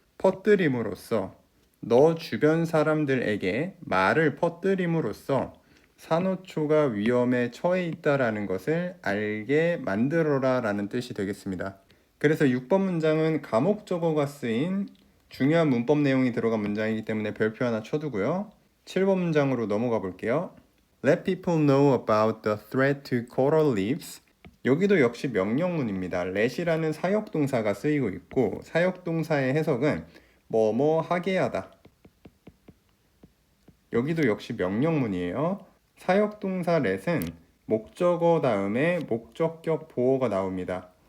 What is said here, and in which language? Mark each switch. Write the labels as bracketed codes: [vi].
[ko] 퍼뜨림으로써 너 주변 사람들에게 말을 퍼뜨림으로써 산호초가 위험에 처해 있다라는 것을 알게 만들어라 라는 뜻이 되겠습니다. 그래서 6번 문장은 가목적어가 쓰인 중요한 문법 내용이 들어간 문장이기 때문에 별표 하나 쳐두고요. 7번 문장으로 넘어가 볼게요. [en] Let people know about the threat to coral reefs. [ko] 여기도 역시 명령문입니다. let이라는 사역동사가 쓰이고 있고 사역동사의 해석은 뭐뭐 하게 하다. 여기도 역시 명령문이에요. 사역동사 let은 목적어 다음에 목적격 보어가 나옵니다.